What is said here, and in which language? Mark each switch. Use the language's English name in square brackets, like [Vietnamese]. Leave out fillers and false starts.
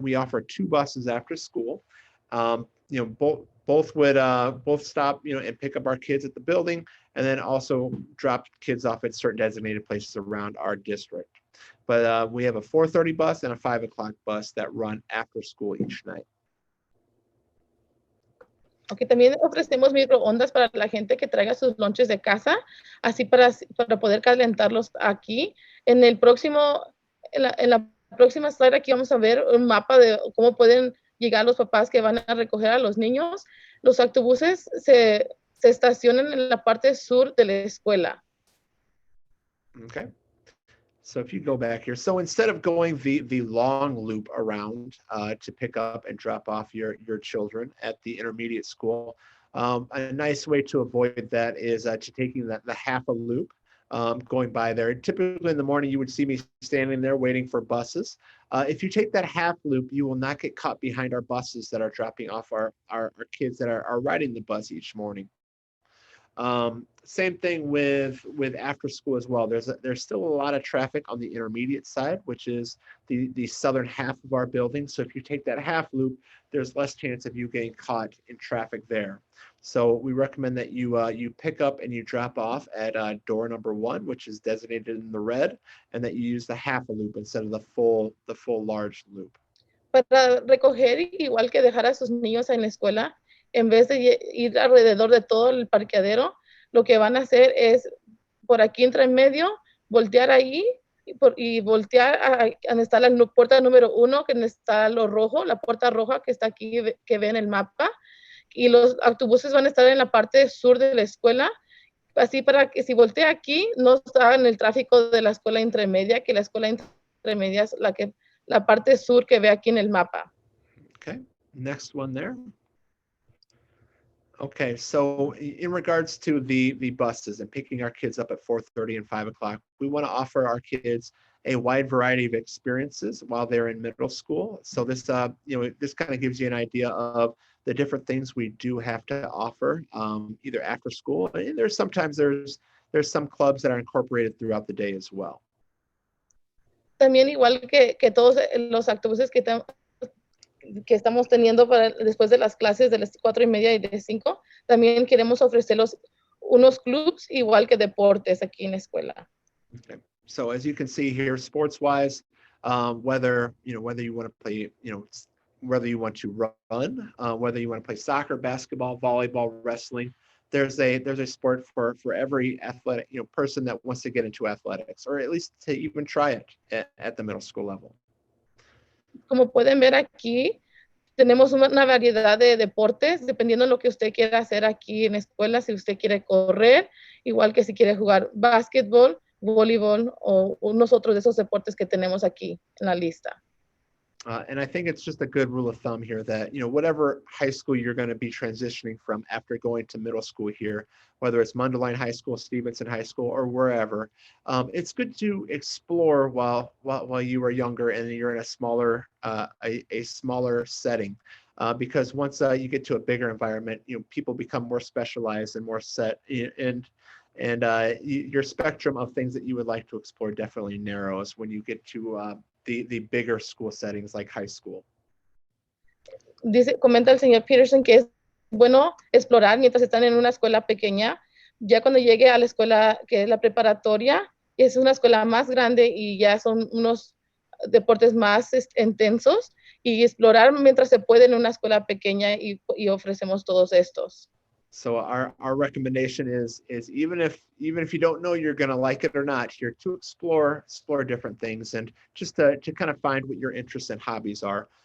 [English] We offer 2 buses after school. Both would stop and pick up our kids at the building, and then also drop kids off at certain designated places around our district. But we have a 4:30 bus and a 5 o'clock bus that run after school each night. [Spanish] Ok, también ofrecemos microondas para la gente que traiga sus lonches de casa, así para poder calentarlos aquí. En la próxima slide aquí vamos a ver un mapa de cómo pueden llegar los papás que van a recoger a los niños. Los autobuses se estacionan en la parte sur de la escuela. [English] Okay. So if you go back here, so instead of going the long loop around to pick up and drop off your children at the intermediate school, a nice way to avoid that is to taking the half a loop, going by there. Typically in the morning, you would see me standing there waiting for buses. If you take that half loop, you will not get caught behind our buses that are dropping off our kids that are riding the bus each morning. Same thing with after school as well. There's still a lot of traffic on the intermediate side, which is the southern half of our building. So if you take that half loop, there's less chance of you getting caught in traffic there. So we recommend that you pick up and you drop off at door number 1, which is designated in the red, and that you use the half a loop instead of the full large loop. [Spanish] Para recoger, igual que dejar a sus niños en la escuela, en vez de ir alrededor de todo el parqueadero, lo que van a hacer es por aquí entre en medio, voltear ahí y voltear a donde está la puerta número 1, que está lo rojo, la puerta roja que está aquí, que ven el mapa, y los autobuses van a estar en la parte sur de la escuela, así para que si voltea aquí, no está en el tráfico de la escuela intermedia, que la escuela intermedia es la parte sur que ve aquí en el mapa. [English] Okay, next one there. Okay, so in regards to the buses and picking our kids up at 4:30 and 5 o'clock, we want to offer our kids a wide variety of experiences while they're in middle school. So this this kind of gives you an idea of the different things we do have to offer either after school. And there's some clubs that are incorporated throughout the day as well. [Spanish] También igual que todos los autobuses que estamos teniendo para después de las clases de las 4:30 y de 5, también queremos ofrecerlos unos clubs igual que deportes aquí en la escuela. [English] Okay. So as you can see here, sports-wise, whether you want to play, whether you want to run, whether you want to play soccer, basketball, volleyball, wrestling, there's a sport for every athletic person that wants to get into athletics, or at least to even try it at the middle school level. [Spanish] Como pueden ver aquí, tenemos una variedad de deportes, dependiendo de lo que usted quiera hacer aquí en la escuela, si usted quiere correr, igual que si quiere jugar básquetbol, voleibol o unos otros de esos deportes que tenemos aquí en la lista. [English] And I think it's just a good rule of thumb here that, whatever high school you're going to be transitioning from after going to middle school here, whether it's Mundelein High School, Stevenson High School, or wherever, it's good to explore while you are younger and you're in a smaller setting. Because once you get to a bigger environment, people become more specialized and more set, and your spectrum of things that you would like to explore definitely narrows when you get to the bigger school settings like high school. [Spanish] Comenta el señor Peterson que es bueno explorar mientras están en una escuela pequeña. Ya cuando llegue a la escuela que es la preparatoria, es una escuela más grande y ya son unos deportes más intensos, y explorar mientras se puede en una escuela pequeña, y ofrecemos todos estos. [English] So our recommendation is even if you don't know you're going to like it or not, here to explore different things and just to kind of find what your interests and hobbies are.